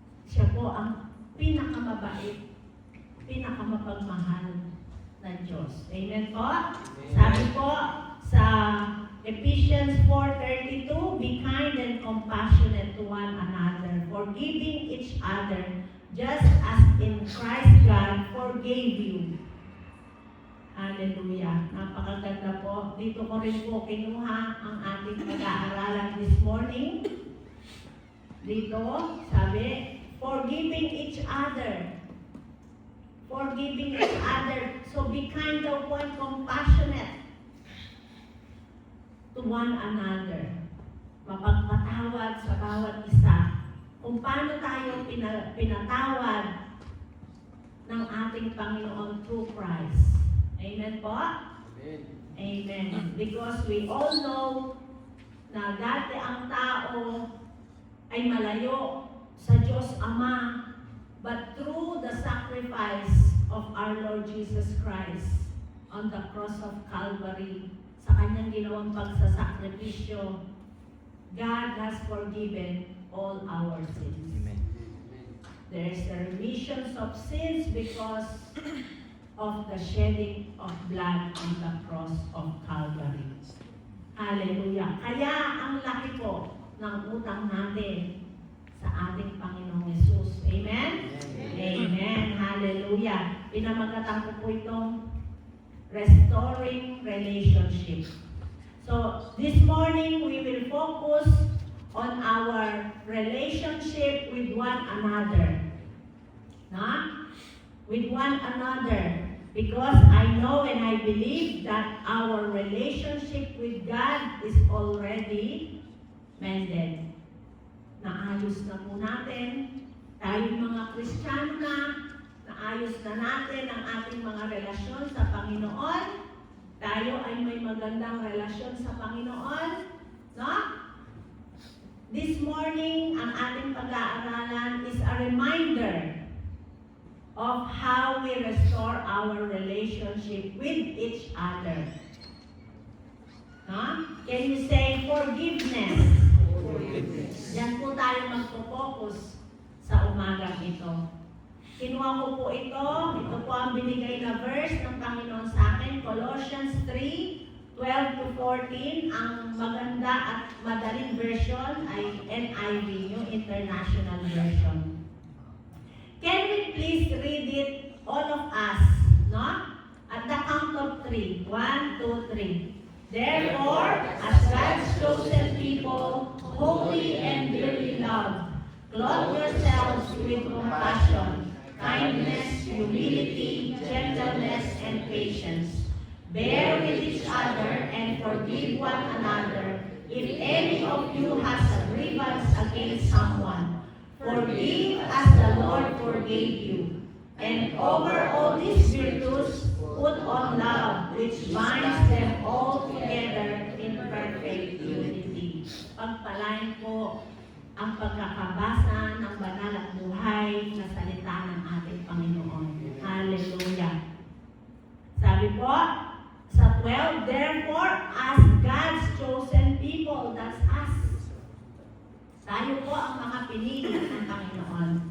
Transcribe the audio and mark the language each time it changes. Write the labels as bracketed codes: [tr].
[tl] Siya po ang pinakamabait, pinakamapagmahal na Diyos. Amen po? Sabi po sa [en] Ephesians 4:32, be kind and compassionate to one another, forgiving each other, just as in Christ God forgave you. [tl] Hallelujah. Napakaganda po. Dito ko rin po kinuha ang ating pag-aaralan [en] this morning. [tl] Dito, sabi, [en] forgiving each other. Forgiving each other. So be kind [tl] daw po [en] and compassionate to one another. [tl] Mapagpatawad sa bawat isa. Kung paano tayo pinatawad ng ating Panginoon [en] through Christ. [tl] Amen po? Amen. Amen. [en] Because we all know [tl] na dati ang tao ay malayo sa Diyos Ama, [en] but through the sacrifice of our Lord Jesus Christ on the cross of Calvary, [tl] sa kanyang ginawang pagsasakripisyo, [en] God has forgiven all our sins. Amen. There is a remission of sins because of the shedding of blood on the cross of Calvary. Hallelujah. [tl] Kaya ang laki po ng utang natin sa ating Panginoong Yesus. Amen? Amen. Amen. Hallelujah. Pinamagatan ko po itong [en] restoring relationship. So, this morning we will focus on our relationship with one another. With one another. Because I know and I believe that our relationship with God is already mended. [tl] Naayos na po natin. Tayong mga Kristiyano na, naayos na natin ang ating mga relasyon sa Panginoon. Tayo ay may magandang relasyon sa Panginoon. No? [en] This morning, [tl] ang ating pag-aaralan [en] is a reminder of how we restore our relationship with each other. Can you say forgiveness? Forgiveness. [tl] Yan po tayo magpo-focus sa umagang ito. Kinuha ko po ito. Ito po ang binigay na verse ng Panginoon sa akin. [en] Colossians 3:12 to 14. [tl] Ang maganda at madaling version ay NIV, yung International Version. [en] Can we please read it, all of us, no? At the count of 3. 1, 2, 3. Therefore, as God's chosen people, holy and dearly loved, clothe yourselves with compassion, kindness, humility, gentleness, and patience. Bear with each other and forgive one another if any of you has a grievance against someone. Forgive as the Lord forgave you. And over all these virtues, put on love, which binds them all together in perfect unity. [tl] Pagpalain po ang pagkakabasa ng banal at buhay na salita ng ating Panginoon. Hallelujah. Sabi po, sa 12, [en] therefore, as God's chosen people, that's us, [tl] Tayo po ang mga pinili ng Panginoon.